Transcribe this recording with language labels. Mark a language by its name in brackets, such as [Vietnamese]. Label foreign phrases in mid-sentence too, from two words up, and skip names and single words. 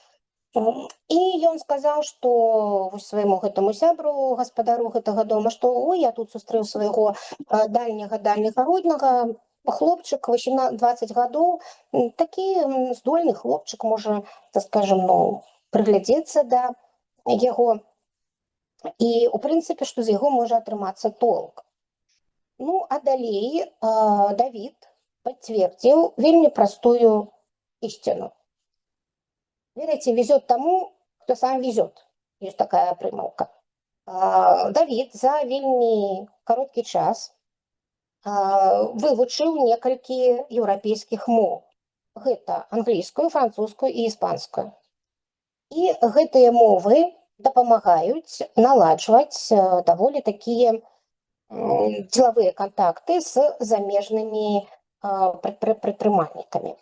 [Belarusian] І ён сказаў, што свайму гэтаму сябру, гаспадару гэтага дома, што ой, я тут сустрэў свайго дальняга роднага, хлопчык, 20 гадоў, такі здольны хлопчык, можа, так скажем, ну, прыглядзецца да яго, і у прынцыпе, што з яго можа атрымацца толк. Ну, а далей Давід пацвердзіў вельмі простую истину. [Russian] Верите, везет тому, кто сам везет. Есть такая прымаўка. [Belarusian] Давід за вельмі кароткі час вывучыў некалькі еўрапейскіх моў. Гэта англійскую, французскую і іспанскую. І гэтыя мовы дапамагаюць наладжваць даволі такія [Russian] деловые контакты с [Belarusian] замежными предпрымальнікамі.